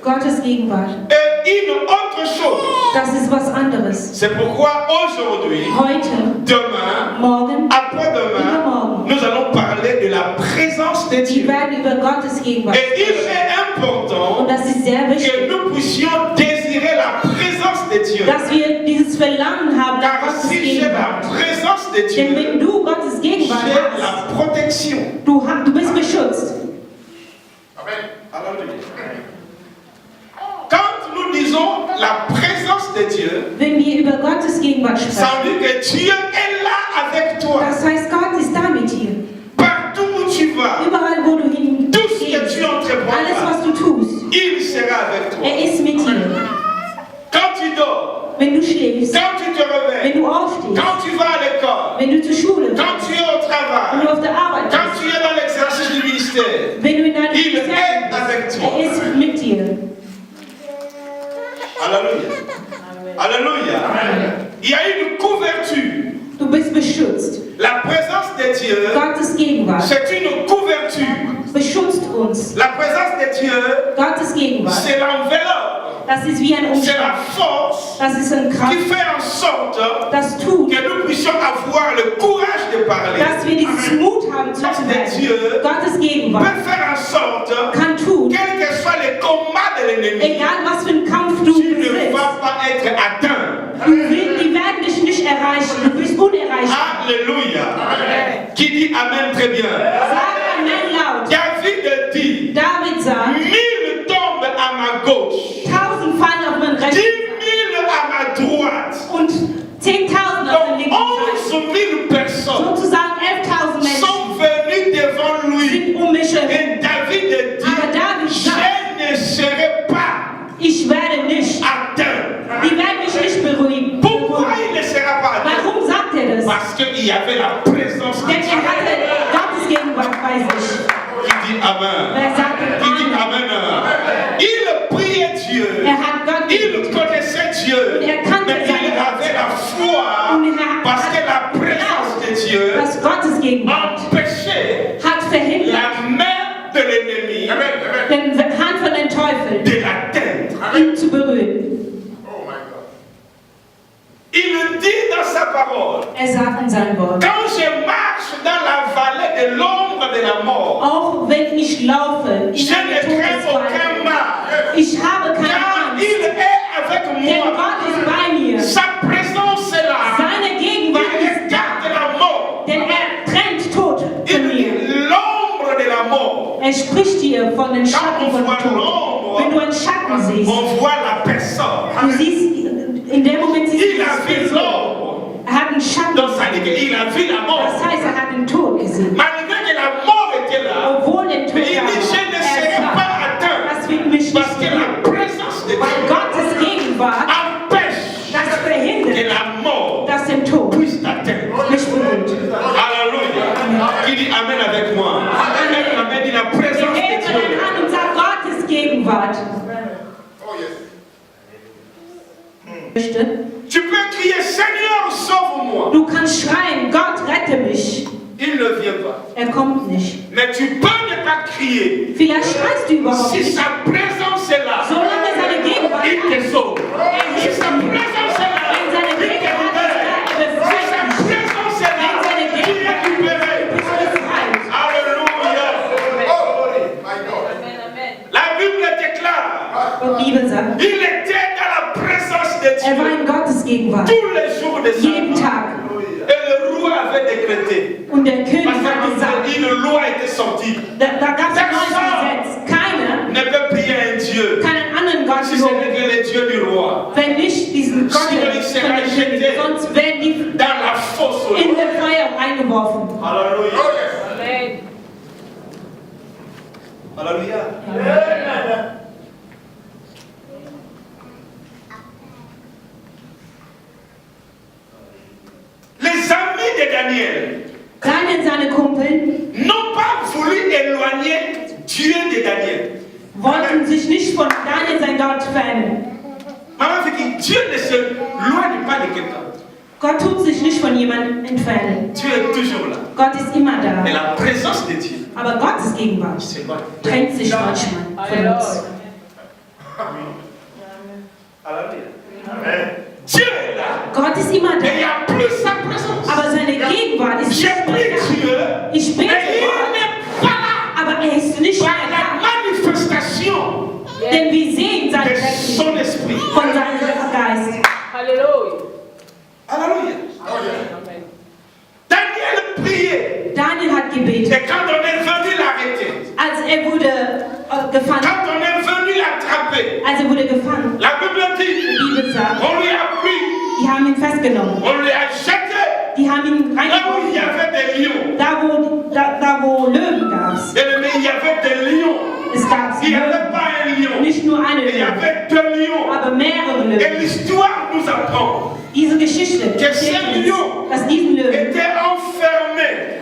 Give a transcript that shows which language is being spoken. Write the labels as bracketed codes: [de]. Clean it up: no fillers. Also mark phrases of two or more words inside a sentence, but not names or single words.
[de] Gottes Gegenwart. [fr] est une autre chose. [de] Das ist was anderes. [fr] C'est pourquoi aujourd'hui, [de] Heute, [fr] demain, [de] morgen, [fr] après-demain, [de] übermorgen, [fr] nous allons parler de la présence de [de] wir [fr] Dieu. [de] werden über Gottes Gegenwart [fr] Et il [de] sprechen. [fr] est important [de] Und das ist sehr wichtig, [fr] que nous puissions désirer la présence de Dieu. [de] dass wir dieses Verlangen haben nach [fr] Car [de] Gottes [fr] si j'ai la [de] Gegenwart. [fr] présence de [de] Denn [fr] Dieu, [de] wenn du Gottes Gegenwart [fr] j'ai [de] hast, [fr] la protection. [de] du bist beschützt. [fr] Alléluia. Quand nous disons la présence de Dieu, [de] Wenn wir über Gottes Gegenwart [fr] ça [de] sprechen, [fr] veut dire que Dieu est là avec toi. [de] das heißt, Gott ist da mit dir. [fr] Partout où tu vas, [de] Überall, wo du [fr] tout ce que [de] hingehst, [fr] tu [de] alles, [fr] entreprendras, [de] was du tust, [fr] il sera avec toi. [de] ist mit dir. [fr] Quand tu dors, [de] Wenn du schläfst, [fr] quand tu te [de] wenn [fr] réveilles, [de] du aufstehst, [fr] quand tu vas à l'école, [de] wenn du zur Schule gehst, [fr] quand tu es au [de] wenn [fr] travail, [de] du auf der Arbeit [fr] quand [de] bist, [fr] tu es dans l'exercice du ministère, [de] wenn du in deinem [fr] il [de] Ministerium [fr] est avec [de] bist, [fr] toi. [de] ist mit dir. [fr] Alléluia. Alléluia. Il y a une couverture. [de] Du bist beschützt. [fr] La présence de Dieu, [de] Gottes Gegenwart [fr] c'est une couverture. [de] beschützt uns. [fr] La présence de Dieu, [de] Gottes Gegenwart, [fr] c'est l'enveloppe, [de] das ist wie ein [fr] c'est [de] Umschlag. [fr] la force [de] Das ist ein [fr] qui [de] Kraft, [fr] fait en sorte [de] das tut, [fr] que nous puissions avoir le courage de parler. [de] dass wir dieses Mut haben zu sprechen. Gottes Gegenwart [fr] Peut faire en sorte, [de] kann tun, [fr] quel que soit le combat de l'ennemi, [de] egal was für einen Kampf du [fr] tu ne [de] besitzt, [fr] vas pas être atteint. [de] die werden dich nicht erreichen. Du bist unerreichbar. [fr] Alléluia. Qui dit Amen très bien. [de] Sag Amen laut. [fr] David dit, [de] David sagt, [fr] 1000 tombent à ma gauche, [de] 1000 fallen auf mein [fr] 10 [de] rechten [fr] 000 à ma droite, [de] und 10.000 auf [fr] donc [de] der linken Seite. [fr] 11 000 personnes [de] Sozusagen 11.000 Menschen [fr] sont venues devant lui. [de] sind um mich herum. [fr] Et David dit, [de] Aber David sagt, [fr] je ne serai pas [de] ich werde nicht. [fr] atteint. [de] Die werden mich nicht beruhigen. [fr] Pourquoi il ne sera pas atteint? [de] Warum sagt er das? [fr] Parce qu'il y avait la présence de [de] Denn [fr] Dieu. [de] er hatte Gottes Gegenwart bei sich. [fr] Qui dit Amen? [de] Wer sagt [fr] Qui dit [de] Amen? [fr] Amen? Il priait Dieu. [de] Er hat Gott [fr] Il [de] geliebt. [fr] connaissait Dieu. [de] Und er kannte [fr] Mais il [de] seinen Gott. [fr] avait la foi [de] Und er [fr] parce que la présence de Dieu [de] Das Gottes Gegenwart [fr] empêchait [de] hat verhindert, [fr] la main de l'ennemi [de] den Hand von den Teufel [fr] de l'atteindre. [de] ihn zu berühren. [fr] Il dit dans sa parole, [de] Er sagt in seinem Wort, [fr] quand je marche dans la vallée de l'ombre de la mort, [de] auch wenn ich laufe in [fr] je ne [de] eine [fr] crains aucun [de] Todesfalle, [fr] mal. [de] ich habe keine [fr] Car [de] Angst, [fr] il est avec [de] denn [fr] moi. [de] Gott ist bei mir. [fr] Sa présence est là. [de] Seine Gegenwart [fr] Il [de] ist da, [fr] regarde la mort. [de] denn er trennt Tod von [fr] Il [de] mir. [fr] dit l'ombre de la mort. [de] Er spricht dir von den Schatten von dem Tod. Wenn du einen Schatten siehst, [fr] On voit la personne. [de] du siehst, in dem Moment siehst [fr] Il [de] du [fr] a vu [de] das [fr] l'ombre. [de] Er hat einen Schatten [fr] Donc ça dit [de] gesehen. [fr] qu'il a vu la mort. [de] Das heißt, er hat den Tod gesehen. [fr] Malgré que la mort était là, [de] Obwohl der Tod [fr] mais il [de] da [fr] dit je ne [de] war. [fr] serai [de] Er [fr] pas [de] sagt, [fr] atteint. [de] das wird mich [fr] Parce [de] nicht [fr] que [de] berühren. [fr] la présence de [de] Weil [fr] Dieu [de] Gottes Gegenwart [fr] empêche [de] das [fr] que [de] verhindert, [fr] la mort [de] dass der Tod [fr] puisse t'atteindre. [de] mich berührt. [fr] Alléluia. Qui dit Amen avec moi? Amen dit la présence de [de] Hebe deine [fr] Dieu. [de] Hand und sag Gottes Gegenwart. Möchte. [fr] Tu peux crier Seigneur, sauve-moi. [de] Du kannst schreien, Gott rette mich. [fr] Il ne vient pas. [de] Er kommt nicht. [fr] Mais tu peux ne pas crier. [de] Vielleicht schreist du überhaupt [fr] Si [de] nicht. [fr] sa présence est là, [de] Solange seine Gegenwart [fr] il [de] da [fr] te [de] ist, [fr] sauve. [de] er [fr] Si [de] hilft [fr] sa [de] dir. [fr] présence est là, [de] Wenn seine [fr] il te [de] Gegenwart ist da, [fr] libère. [de] er [fr] Si [de] befreit [fr] sa [de] dich. [fr] présence est là, [de] Wenn seine [fr] tu es [de] Gegenwart [fr] libéré. [de] bist du befreit. [fr] Alléluia. La Bible déclare, [de] Und die Bibel sagt, [fr] il était dans la présence de [de] er war [fr] Dieu [de] in Gottes Gegenwart. [fr] tous les jours de sa [de] Jeden [fr] vie. [de] Tag. [fr] Et le roi avait décrété. [de] Und der König [fr] Parce [de] hat gesagt, [fr] qu'une loi était sortie. [de] da gab es ein neues Gesetz. Keiner [fr] Ne peut prier un Dieu [de] kann einen anderen Gott [fr] si ce [de] loben, [fr] n'est que le Dieu du roi. [de] wenn nicht diesen Gott [fr] Sinon, [de] von [fr] il sera [de] dem [fr] jeté [de] König. Sonst werden die [fr] dans la fosse. [de] in das Feuer eingeworfen. [fr] Alléluia. Alléluia. Les amis de Daniel [de] Daniel und seine Kumpel [fr] n'ont pas voulu éloigner Dieu de Daniel. [de] wollten sich nicht von Daniel, sein Gott, trennen. [fr] Maman fait que Dieu ne se loigne pas de quelqu'un. [de] Gott tut sich nicht von jemandem entfernen. [fr] Dieu est toujours là. [de] Gott ist immer da. [fr] Et la présence de Dieu [de] Aber Gottes Gegenwart [fr] s'éloigne. [de] trennt sich manchmal von uns. [fr] Alléluia. Dieu est là. [de] Gott ist immer [fr] Et il n'y [de] da. [fr] a plus sa présence. [de] Aber seine Gegenwart ist [fr] J'ai [de] nicht [fr] pris [de] mehr da. [fr] Dieu, [de] Ich [fr] mais [de] bete [fr] il [de] Gott, [fr] n'est pas là. [de] aber er ist nicht [fr] Par [de] mehr [fr] la [de] da. [fr] manifestation [de] Denn wir sehen sein [fr] de [de] Recht [fr] son esprit. [de] von seinem Geist. [fr] Alléluia. Alléluia. Amen. Daniel priait. [de] Daniel hat gebetet. [fr] Et quand on est venu l'arrêter, [de] Als er wurde gefangen, [fr] quand on est venu l'attraper, [de] gefangen, [fr] la Bible [de] die [fr] dit, [de] Bibel sagt, [fr] on lui a pris, [de] die haben ihn festgenommen. [fr] on lui a jeté [de] Die haben ihn [fr] là où il y [de] reingeworfen. [fr] avait des lions. [de] Da wo Löwen gab es. [fr] Mais il y avait des lions. [de] Es gab [fr] Il n'y avait [de] Löwen. [fr] pas un lion. [de] Nicht nur eine [fr] Il y [de] Löwe, [fr] avait deux lions. [de] aber mehrere [fr] Et [de] Löwen. [fr] l'histoire nous apprend [de] Diese Geschichte [fr] Que [de] erzählt [fr] ces [de] uns, [fr] lions [de] dass diesen Löwen, [fr] étaient enfermés.